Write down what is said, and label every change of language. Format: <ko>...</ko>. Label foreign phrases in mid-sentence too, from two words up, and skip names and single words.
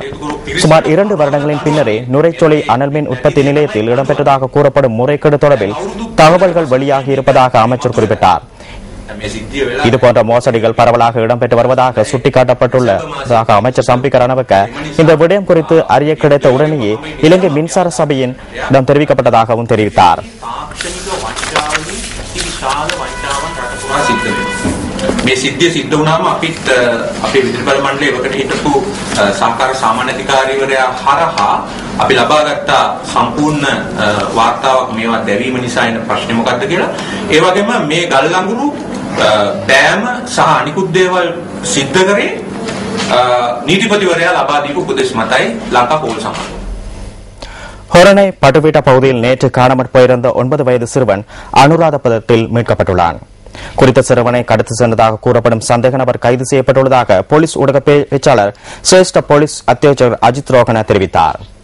<ta>சுமார் 2 வருடங்களின் பின்னரே நுரைச்சோலை அனல்மின் உற்பத்தி நிலையத்தில் இடம்பெற்றதாக கூறப்படும் முறைகேடு தொடர்பில் தகவல்கள் வெளியாகி இருப்பதாக அமைச்சர் குறிப்பிட்டார். இதுபோன்ற மோசடிகள் பரவலாக இடம்பெற்று வருவதாக சுட்டிக்காட்டப்பட்டுள்ளதாக அமைச்சர் சம்பிக்க ரணவக்க இந்த விடயம் குறித்து அறிய கிடைத்த உடனேயே இலங்கை மின்சார சபையின் தெரிவிக்கப்பட்டதாகவும் தெரிவித்தார்.</ta> <si>මේ සිද්ධිය සිද්ධ වුණාම අපිත් අපේ විදුලි බල මණ්ඩලයේ එවකට හිටපු සහකාර සාමාන්‍යාධිකාරීවරයා හරහා අපි ලබාගත්ත සම්පූර්ණ වාර්තාවක් මේවා දැවීම නිසා එන ප්‍රශ්නේ මොකක්ද කියලා ඒ වගේම මේ ගල් ලඟුරු බෑම සහ අනිකුත් දේවල් සිද්ධ කරේ නීතිපතිවරයා ලබා දීපු උපදෙස් මතයි ලංකා පොලිස් සමාජය.</si> <ta>ஹொரணை பட்டுவீட்ட பகுதியில் நேற்று காணாமற் போயிருந்த 9 வயது சிறுவன் அனுராதபுரத்தில் மீட்கப்பட்டுள்ளான். குறித்த சிறுவனை கடத்தி சென்றதாக கூறப்படும் சந்தேக நபர் கைது செய்யப்பட்டுள்ளதாக போலீஸ் ஊடக பேச்சாளர் சிரேஷ்ட போலீஸ் அத்தியட்சகர் அஜித் ரோஹன தெரிவித்தார்.</ta>